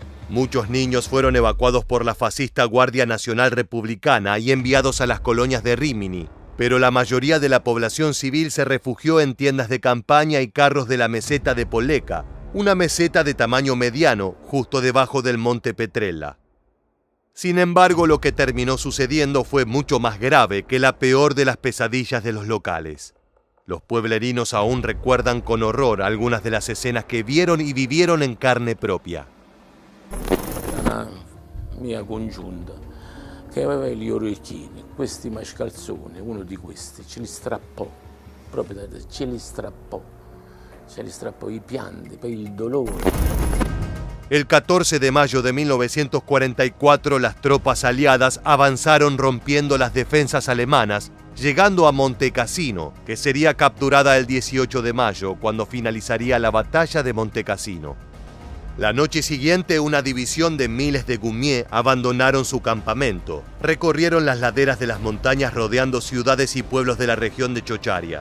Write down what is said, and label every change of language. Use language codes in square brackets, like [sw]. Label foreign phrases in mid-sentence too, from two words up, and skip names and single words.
[es] Muchos niños fueron evacuados por la fascista Guardia Nacional Republicana y enviados a las colonias de Rímini, pero la mayoría de la población civil se refugió en tiendas de campaña y carros de la meseta de Polleca, una meseta de tamaño mediano justo debajo del monte Petrella. Sin embargo, lo que terminó sucediendo fue mucho más grave que la peor de las pesadillas de los locales. Los pueblerinos aún recuerdan con horror algunas de las escenas que vieron y vivieron en carne propia. [it] Una mia congiunta che aveva gli orecchini, questi mascalzoni, uno di questi ce li strappò, proprio ce li strappò i pianti, poi il dolore. [es] El 14 de mayo de 1944 las tropas aliadas avanzaron rompiendo las defensas alemanas, llegando a Montecassino, que sería capturada el 18 de mayo, cuando finalizaría la batalla de Montecassino. La noche siguiente, una división de miles de Goumiers abandonaron su campamento, recorrieron las laderas de las montañas rodeando ciudades y pueblos de la región de Chocharia.